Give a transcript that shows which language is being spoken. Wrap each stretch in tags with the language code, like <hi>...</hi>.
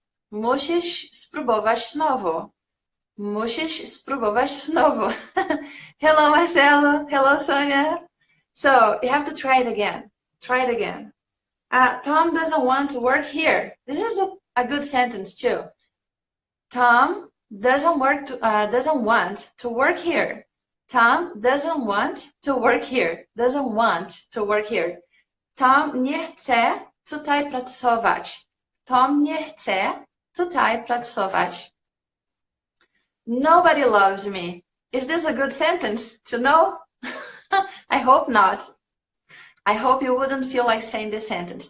<pl>Musisz spróbować znowu. Musisz spróbować znowu.</pl> <en>Hello, Marcelo. Hello, Sonia. So you have to try it again. Try it again. Tom doesn't want to work here. This is a good sentence too. Tom doesn't want to work here. Tom doesn't want to work here. Doesn't want to work here.</en> <pl>Tom nie chce tutaj pracować. Tom nie chce tutaj pracować.</pl> <en>Nobody loves me. Is this a good sentence to know? I hope not. I hope you wouldn't feel like saying this sentence.</en>